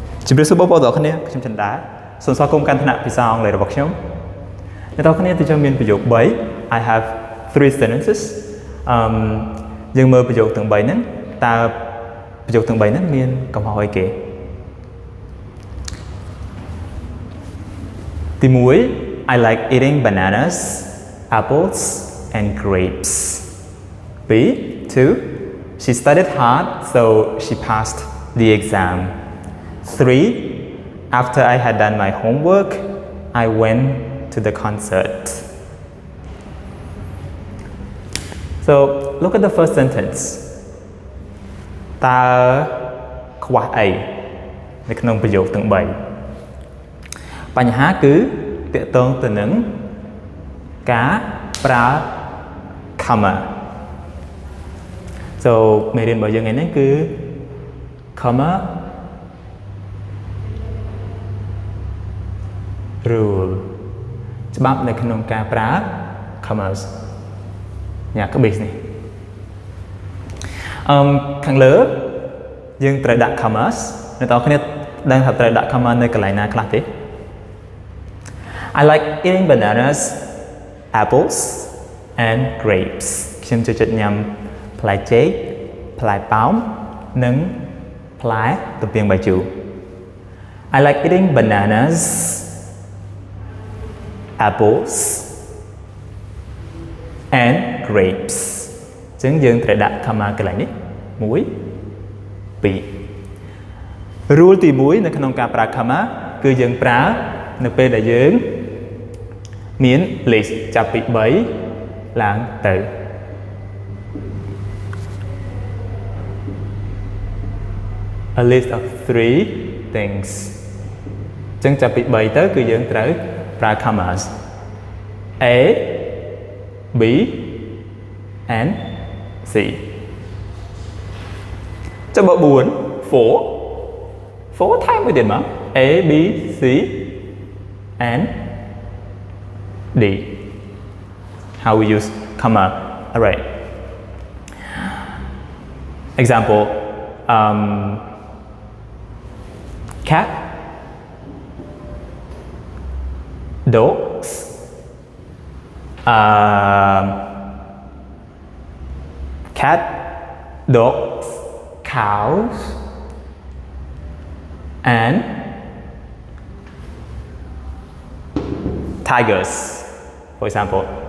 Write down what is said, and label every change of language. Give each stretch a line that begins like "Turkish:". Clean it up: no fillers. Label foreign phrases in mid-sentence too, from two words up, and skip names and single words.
Khmer: ជំរាបសួរបងប្អូនទាំងអស់គ្នាខ្ញុំចន្ទដាសូមស្វាគមន៍កាន់ថ្នាក់ភាសាអង់គ្លេសរបស់ខ្ញុំអ្នកទាំងអស់គ្នាទីចាំមានប្រយោគ3
English: I have 3 sentences
Khmer: យើងមើលប្រយោគទាំង3ហ្នឹងតើប្រយោគទាំង3ហ្នឹងមានកំហុសអីគេ
English: ទី1 I like eating bananas apples and grapes B 2 She studied hard so she passed the exam 3. After I had done my homework, I went to the concert. So look at the first sentence.
Khmer: តើខ្វះអីនៅក្នុងប្រយោគទាំង3បញ្ហាគឺទាក់ទងទៅនឹងការប្រើ comma. So មេរៀនរបស់យើងថ្ងៃនេះគឺ
English: comma rule
Khmer: ច្បាប់នៅក្នុងការប្រើ commas ញ៉ាក្បេសនេះខាងលើយើងត្រូវដាក់ commas អ្នកទាំងអស់គ្នាដឹងថាត្រូវដាក់ comma នៅកន្លែងណាខ្លះទេ
English: I like eating bananas apples and grapes
Khmer: ខ្ញុំចូលចិត្តញ៉ាំផ្លែចេកផ្លែប៉ោមនិងផ្លែទំពាំងបាយជូរ
English: I like eating bananas apples and grapes
Khmer: អញ្ចឹងយើងត្រូវដាក់ comma កន្លែងនេះ1 2 rule ទី1នៅក្នុងការប្រើ comma គឺយើងប្រើនៅពេលដែលយើងមាន list ចាប់ពី3ឡើងទៅ
English: a list of 3 things
Khmer: អញ្ចឹងចាប់ពី3ទៅគឺយើងត្រូវប្រើ commas
English: A B and C
Khmer: ចាំបើ4ថែមមួយទៀតមក
English: A B C and D how we use comma alright example cat dogs cat dogs cows and tigers for example